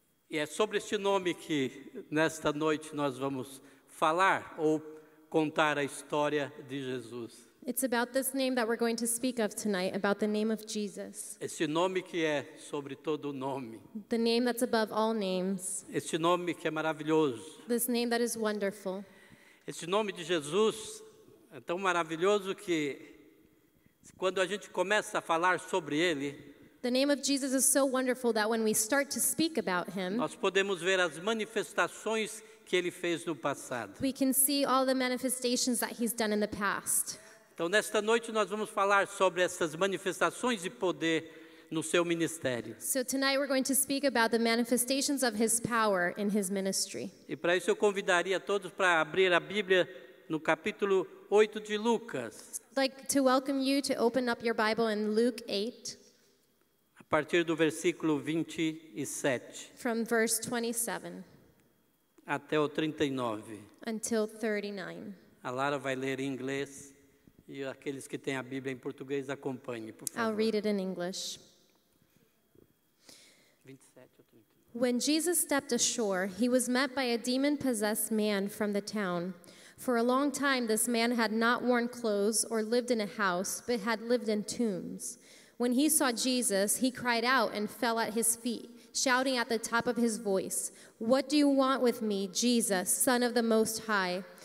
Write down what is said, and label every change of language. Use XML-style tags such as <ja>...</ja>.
<pt>É sobre este nome que nesta noite nós vamos falar ou contar a história de Jesus.</pt> <en>It's about this name that we're going to speak of tonight, about the name of Jesus.</en> <pt>Esse nome que é sobre todo nome.</pt> <en>The name that's above all names.</en> <pt>Esse nome que é maravilhoso.</pt> <en>This name that is wonderful.</en> <pt>Esse nome de Jesus é tão maravilhoso que quando a gente começa a falar sobre ele,</pt> <en>the name of Jesus is so wonderful that when we start to speak about him,</en> <pt>nós podemos ver as manifestações que ele fez no passado.</pt> <en>We can see all the manifestations that he's done in the past.</en> <pt>Então, nesta noite, nós vamos falar sobre essas manifestações de poder no seu ministério.</pt> <en>So tonight we're going to speak about the manifestations of his power in his ministry.</en> <pt>E para isso eu convidaria todos para abrir a Bíblia no capítulo 8 de Lucas.</pt> <en>I'd like to welcome you to open up your Bible in Luke 8.</en> <pt>A partir do versículo 27.</pt> <en>From verse 27.</en> <pt>Até o 39.</pt> <en>Until 39.</en> <pt>A Lara vai ler em inglês. E aqueles que têm a Bíblia em português, acompanhem, por favor.</pt> <en>I'll read it in English.</en> <pt>27 ou 39.</pt> <en>When Jesus stepped ashore, he was met by a demon-possessed man from the town. For a long time, this man had not worn clothes or lived in a house, but had lived in tombs. When he saw Jesus, he cried out and fell at his feet, shouting at the top of his voice, "What do you want with me, Jesus, Son of the Most High?</en>